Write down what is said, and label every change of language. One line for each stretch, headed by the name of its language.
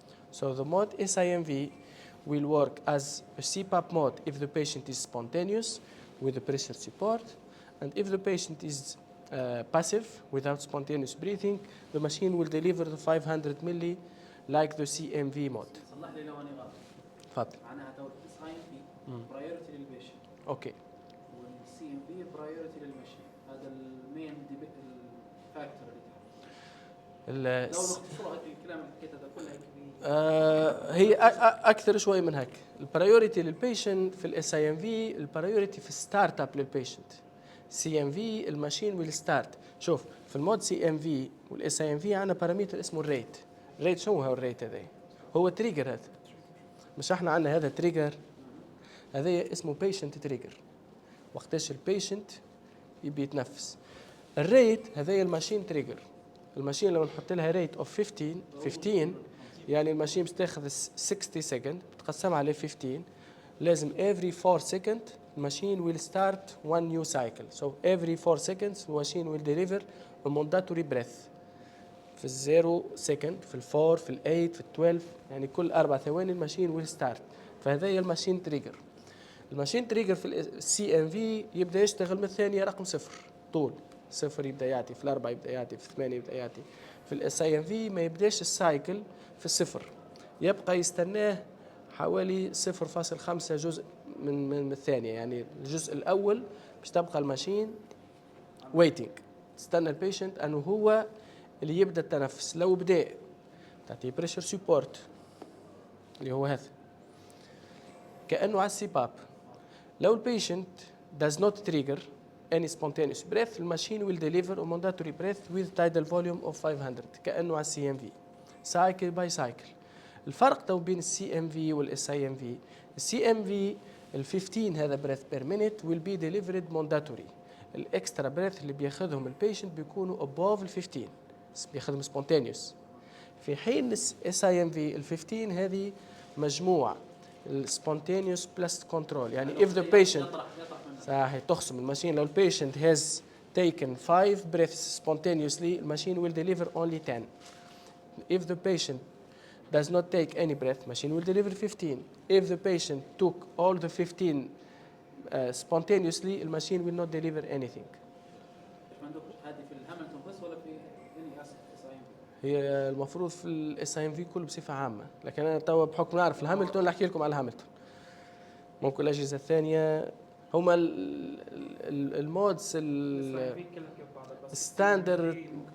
English: So the mode SIMV will work as a CPAP mode if the patient is spontaneous with the pressure support, and if the patient is passive without spontaneous breathing, the machine will deliver the 500 milli like the CMV mode.
Arabic: صلح لي لو انا غلط. تفضل. معناها تو الاس اي ام في برايورتي للبيشنت اوكي. والسي ام في برايورتي للماشين. هذا المين فاكتور اللي تحت. لو نختصروا هذا الكلام اللي حكيته هذا كله هي اكثر شوي من هيك. البرايورتي للبيشنت في الاس اي ام في، البرايورتي في الستارت اب للبيشنت. سي ام في الماشين ويل ستارت. شوف في المود سي ام في والاس اي ام في عندنا بارامتر اسمه الريت. الريت شو هو الريت هذا؟ هو تريجر هذا. مش احنا عندنا هذا تريجر، هذا اسمه بيشنت تريجر. وقتاش البيشنت يبي يتنفس. الريت هذا الماشين تريجر. الماشين لو نحط لها ريت اوف 15 يعني الماشين بتاخذ 60 سكند بتقسمها على 15.
English: لازم every 4 second الماشين will start one new cycle. So every 4 seconds الماشين will deliver a mandatory breath.
Arabic: في الزيرو سكند، في الفور، في الايت، في التويلف، يعني كل 4 ثواني الماشين ويل ستارت. فهذا هي الماشين تريجر. الماشين تريجر في السي ام في يبدا يشتغل من الثانيه رقم 0 طول 0 يبدا يعطي، في الأربعة يبدا يعطي، في 8 يبدا يعطي. في الاس اي ام في ما يبداش السايكل في الصفر، يبقى يستناه حوالي 0.5 جزء من الثانيه. يعني الجزء الاول باش تبقى الماشين ويتنج، تستنى البيشنت انه هو اللي يبدا التنفس. لو بدا تعطيه بريشر سبورت اللي هو هذا كانه على السي باب. لو البيشنت
English: does not trigger any spontaneous breath, the machine will deliver a mandatory breath with tidal volume of 500
Arabic: كانه على السي ام في سايكل باي سايكل. الفرق تو بين السي ام في والاس اي ام في، السي ام في ال 15 هذا
English: breath per minute will be delivered mandatory.
Arabic: الاكسترا بريث اللي بياخذهم البيشنت بيكونوا above ال 15 بياخذهم سبونتينيوس. في حين اس اي ام في ال 15 هذه مجموع السبونتينيوس بلس كنترول.
English: يعني if the patient
Arabic: صحيح تخصم الماشين، لو البيشنت
English: has taken 5 breaths spontaneously الماشين will deliver only 10. If the patient does not take any breath machine will deliver 15. If the patient took all the 15 spontaneously الماشين will not deliver anything.
Arabic: هذه في الهاملتون بس ولا في اس اي ام في؟ هي المفروض في الاس اي ام في كله بصفه عامه، لكن انا توا بحكم نعرف الهاملتون احكي لكم على الهاملتون. ممكن الاجهزه الثانيه هما المودز الستاندرد